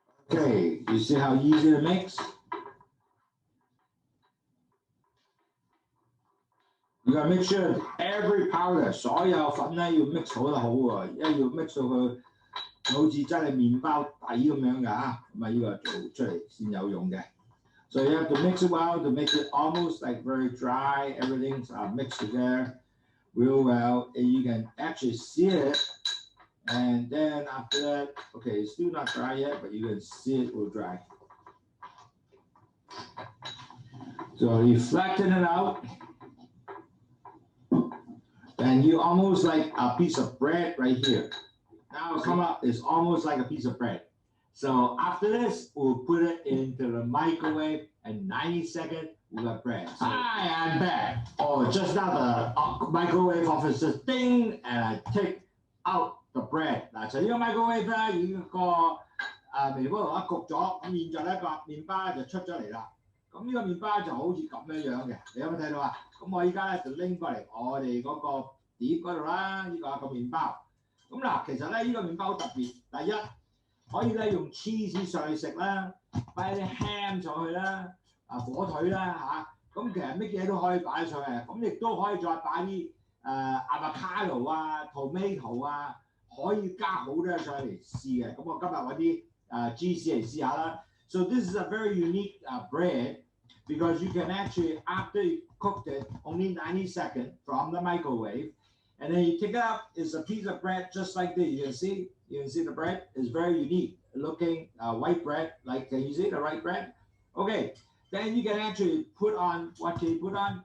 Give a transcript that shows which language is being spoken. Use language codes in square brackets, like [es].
[en] Okay, you see how easy to mix? You gotta make sure every powder [yue] 所有粉咧要 mix 好得好喎，因為要 mix 到佢。好似真係麵包底咁樣㗎嚇，咁啊呢個做出嚟先有用嘅。 [en] So you have to mix it well to make it almost like very dry. Everything's mixed together real well, and you can actually see it. And then after that, okay, it's still not dry yet, but you can see it will dry. So you flatten it out, and you almost like a piece of bread right here. Now come up, it's almost like a piece of bread. So after this, we'll put it into the microwave, and 90 seconds, we got bread. So, hi, I'm back. Oh, just now the microwave officer ding, and I take out the bread. [yue] 嗱，就呢個 microwave 咧，已經個微波爐一焗咗，咁現在咧個麵包咧就出咗嚟啦。咁呢個麵包就好似咁樣嘅，你有冇睇到啊？咁我依家咧就拎過嚟我哋嗰個碟嗰度啦，呢個麵包。咁嗱，其實咧呢個麵包好特別。第一，可以咧用 cheese 上去食啦，擺啲 ham 上去啦，火腿啦嚇。咁其實乜嘢都可以擺上去，咁亦都可以再擺啲avocado 啊、tomato 啊，可以加好多嘢上嚟試嘅。咁我今日揾啲芝士嚟試下啦。 [en] So this is a very unique bread because you can actually, after you cooked it, only 90 seconds from the microwave. And then you take it out, it's a piece of bread just like this. You can see the bread is very unique looking white bread. Like, can you see the white bread? Okay, then you can actually put on, what can you put on?